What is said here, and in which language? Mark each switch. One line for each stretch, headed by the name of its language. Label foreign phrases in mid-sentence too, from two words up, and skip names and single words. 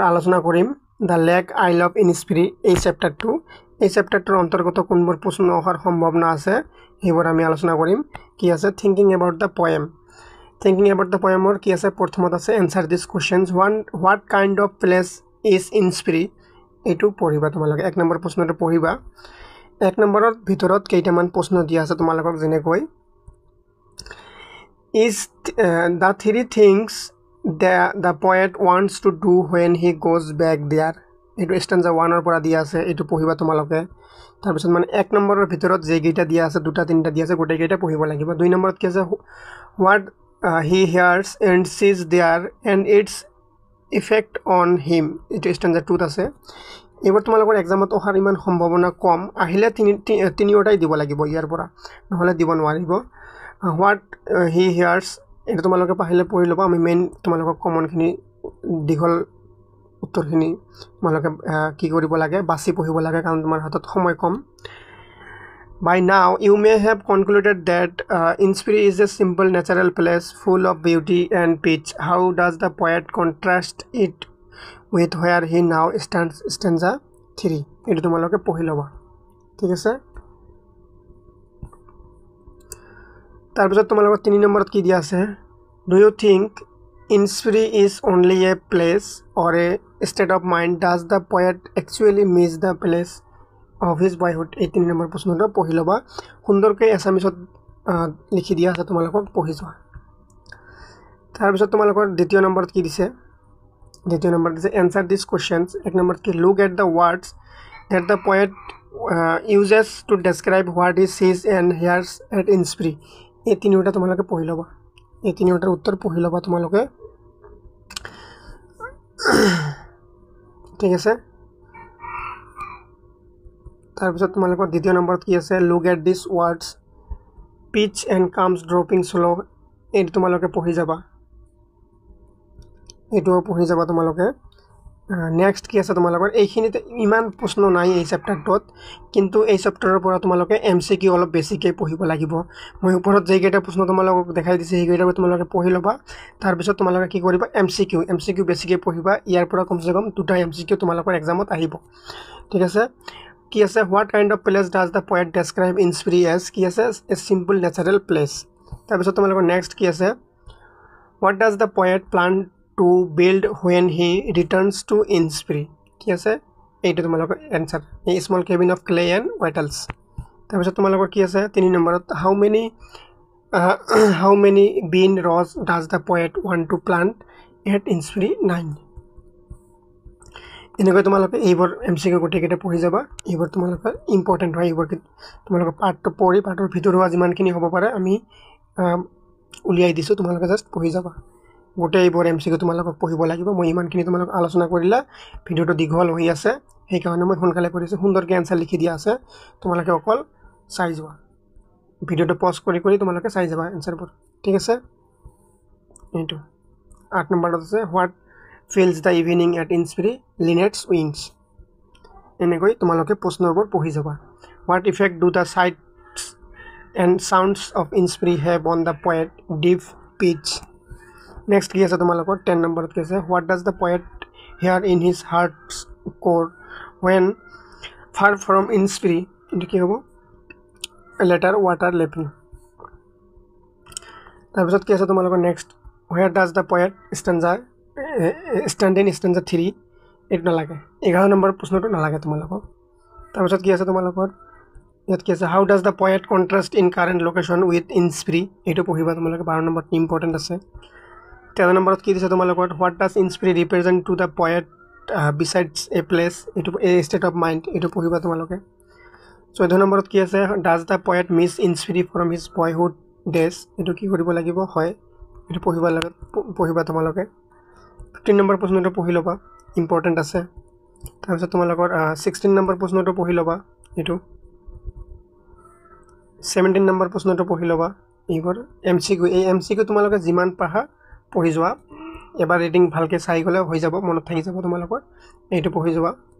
Assamese: আলোচনা কৰিম দ্য লেক আইল অফ ইনস্পিৰি এই চেপ্টাৰটো এই চেপ্টাৰটোৰ অন্তৰ্গত কোনবোৰ প্ৰশ্ন অহাৰ সম্ভাৱনা আছে সেইবোৰ আমি আলোচনা কৰিম কি আছে
English: thinking about the poem
Assamese: থিংকিং এবাউট দ্য পয়েমৰ কি আছে প্ৰথমত আছে
English: answer this questions what kind of place is Innisfree
Assamese: এইটো পঢ়িবা তোমালোকে এক নম্বৰ প্ৰশ্নটো পঢ়িবা এক নম্বৰৰ ভিতৰত কেইটামান প্ৰশ্ন দিয়া আছে তোমালোকক যেনেকৈ
English: is the three things the poet wants to do when he goes back there
Assamese: এইটো stanza 1 ৰ পৰা দিয়া আছে এইটো পঢ়িবা তোমালোকে তাৰ পিছত মানে এক নম্বৰৰ ভিতৰত যে গেইটা দিয়া আছে দুটা তিনটা দিয়া আছে গোটেই গেইটা পঢ়িব লাগিব দুই নম্বৰত কি আছে
English: what he hears and sees there and its effect on him
Assamese: এইটো stanza 2 ত আছে এবাৰ তোমালোকৰ এক্সামত অহাৰ ইমান সম্ভাৱনা কম আহিলে তিনিওটাই দিব লাগিব ইয়াৰ পৰা নহলে দিব নোৱাৰিব
English: what he hears
Assamese: এটা তোমালোকে পাহিলে পঢ়ি লবা আমি মেইন তোমালোকক কমনখিনি দীঘল উত্তৰখিনি তোমালোকে কি কৰিব লাগে বাছি পঢ়িব লাগে কাৰণ তোমাৰ হাতত সময় কম
English: by now you may have concluded that Inspiri is a simple natural place full of beauty and peace how does the poet contrast it with where he now stands
Assamese: stanza 3 এটা তোমালোকে পঢ়ি লবা ঠিক আছে তাৰপিছত তোমালোকৰ 3 নম্বৰত কি দিয়া আছে
English: do you think Inspiri is only a place or a state of mind does the poet actually miss the place of his boyhood
Assamese: এই 3 নম্বৰ প্ৰশ্নটো পঢ়ি লবা সুন্দৰকৈ এছামিছত লিখি দিয়া আছে তোমালোকক পঢ়ি যোৱা তাৰপিছত তোমালোকৰ দ্বিতীয় নম্বৰত কি দিছে দ্বিতীয় নম্বৰ দিছে
English: answer these questions
Assamese: এক নম্বৰত কি
English: look at the words that the poet uses to describe what he sees and hears at Inspiri
Assamese: এই তিনিটা তোমালোকে পঢ়ি লবা এই তিনিটাৰ উত্তৰ পঢ়ি লবা তোমালোকে ঠিক আছে তাৰপিছত তোমালোকৰ দ্বিতীয় নম্বৰত কি আছে
English: look at these words pitch and comes dropping slow
Assamese: এইটো তোমালোকে পঢ়ি যাবা এইটো পঢ়ি যাবা তোমালোকে নেক্সট কি আছে তোমালোকৰ এইখিনিতে ইমান প্ৰশ্ন নাই এই চেপ্টাৰটোত কিন্তু এই চেপ্টাৰৰ পৰা তোমালোকে এমসিকিউ অলপ বেছিকৈ পঢ়িব লাগিব মই ওপৰত যে কেইটা প্ৰশ্ন তোমালোকক দেখাই দিছে এই কেইটা তোমালোকে পঢ়ি লবা তাৰ পিছত তোমালোকে কি কৰিবা এমসিকিউ বেছিকৈ পঢ়িবা ইয়াৰ পৰা কমসে কম দুটা এমসিকিউ তোমালোকৰ এক্সামত আহিব ঠিক আছে কি আছে
English: what kind of place does the poet describe Inspiri as
Assamese: কি আছে
English: a simple natural place
Assamese: তাৰ পিছত তোমালোকৰ নেক্সট কি আছে
English: what does the poet plan to build when he returns to Inspiri
Assamese: কি আছে এইটো তোমালোকৰ आंसर
English: a small cabin of clay and wattles
Assamese: তাৰপিছত তোমালোকৰ কি আছে 3 নম্বৰত
English: how many bean rows does the poet want to plant at Inspiri
Assamese: 9 এনেকৈ তোমালোকে এইবোৰ এমসিকিউ গোটেই কেইটা পঢ়ি যাবা এইবোৰ তোমালোকৰ ইম্পৰ্টেন্ট হয় এইবোৰ তোমালোকৰ পাৰ্টটো পঢ়ি পাৰ্টৰ ভিতৰুৱা যিমানখিনি হ'ব পাৰে আমি উলিয়াই দিছো তোমালোকে জাস্ট পঢ়ি যাবা গোটেই এইবোৰ এমসিকিউ তোমালোকক পঢ়িব লাগিব মই ইমানখিনি তোমালোক আলোচনা কৰিলা ভিডিওটো দীঘল হৈ আছে সেই কাৰণে মই সোনকালে কৰিছো সুন্দৰকৈ আনসাৰ লিখি দিয়া আছে তোমালোকে অকল চাই যোৱা ভিডিওটো পজ কৰি তোমালোকে চাই যাবা আনসাৰবোৰ ঠিক আছে এইটো 8 নম্বৰত আছে
English: হোৱাট fills the evening at Inspiri linnet's wings
Assamese: এনেকৈ তোমালোকে প্ৰশ্নবোৰ পঢ়ি যাবা
English: what effect do the sights and sounds of Inspiri have on the poet deep pitch next
Assamese: কি আছে তোমালোকৰ 10 নম্বৰত কি আছে
English: what does the poet hear in his heart's core when far from Inspiri
Assamese: এটো কি হ'ব
English: letter water lapping
Assamese: তাৰপিছত কি আছে তোমালোকৰ next
English: where does the poet stand in stanza 3
Assamese: এটা নালাগে 11 নম্বৰ প্ৰশ্নটো নালাগে তোমালোকক তাৰপিছত কি আছে তোমালোকৰ ইয়াত কি আছে
English: how does the poet contrast in current location with Inspiri
Assamese: এটো পঢ়িবা তোমালোকে 12 নম্বৰ ইম্পৰ্টেন্ট আছে 13 নম্বৰত কি দিছে তোমালোকৰ
English: what does Inspiri represent to the poet besides a place
Assamese: এটো
English: a state of mind
Assamese: এটো পঢ়িবা তোমালোকে 14 নম্বৰত কি আছে
English: does the poet miss Inspiri from his boyhood days
Assamese: এটো কি কৰিব লাগিব হয় এটো পঢ়িবা তোমালোকে 15 নম্বৰ প্ৰশ্নটো পঢ়ি লবা ইম্পৰ্টেন্ট আছে তাৰপিছত তোমালোকৰ 16 নম্বৰ প্ৰশ্নটো পঢ়ি লবা এটো 17 নম্বৰ প্ৰশ্নটো পঢ়ি লবা এইবোৰ এমসিকিউ তোমালোকে যিমান পাহা পঢ়ি যোৱা এবাৰ ৰিডিং ভালকে চাই গলে হৈ যাব মনত থাকি যাব তোমালোকৰ এইটো পঢ়ি যোৱা